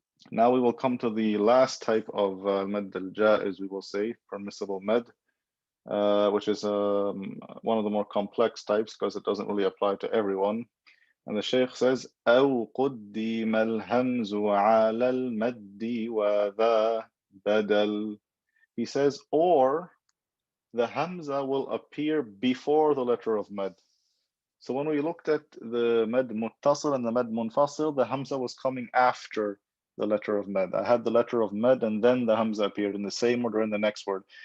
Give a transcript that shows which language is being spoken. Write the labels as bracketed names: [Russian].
[English] Now we will come to the last type of mad al-jaiz, we will say, permissible med, which is one of the more complex types because it doesn't really apply to everyone. And the Shaykh says, [Arabic] أو قدم الهمز على المد وذا بدل. [English] He says, or the hamza will appear before the letter of med. So when we looked at the med muttasil and the med munfasil, the hamza was coming after the letter of med. I had the letter of med and then the hamza appeared in the same order in the next word.